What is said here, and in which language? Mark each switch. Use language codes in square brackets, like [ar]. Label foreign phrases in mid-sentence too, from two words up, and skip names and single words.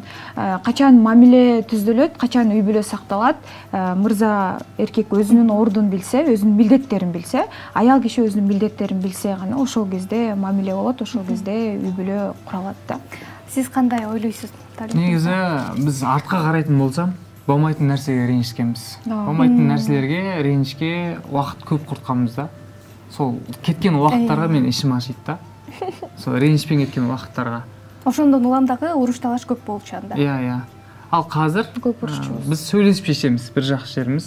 [ky] Качан мамиле түздөлөт, качан үй бүлө сакталат, мырза эркек өзүнүн ордун билсе, өзүнүн милдеттерин билсе, аял киши өзүнүн милдеттерин билсе гана ошол кезде мамиле болот, ошол кезде үй бүлө куралат да. Сиз кандай ойлойсуз? негизи биз артка карайтын болсам, болмайтын нерсеге ренжишкенбиз. Болмайтын нерселерге ренжишке убакыт көп куртканбыз да. Сол кеткен убакыттарга мен ишим ашыйт да. Сол ренжишпен кеткен убакыттарга. Ошондон улам дагы уруш талаш көп болчу анда. Иә. Ал казыр биз сөйлөшүп чечебиз, бир жакшы жерибиз.